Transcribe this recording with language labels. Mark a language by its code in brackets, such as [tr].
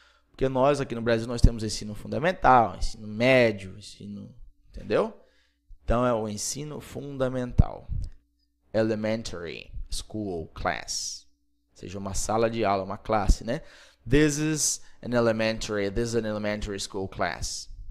[pt] Porque nós aqui no Brasil nós temos ensino fundamental, ensino médio, entendeu? Então é o ensino fundamental. [en] Elementary school class. [pt] Ou seja, uma sala de aula, uma classe, né? [en] This is an elementary school class.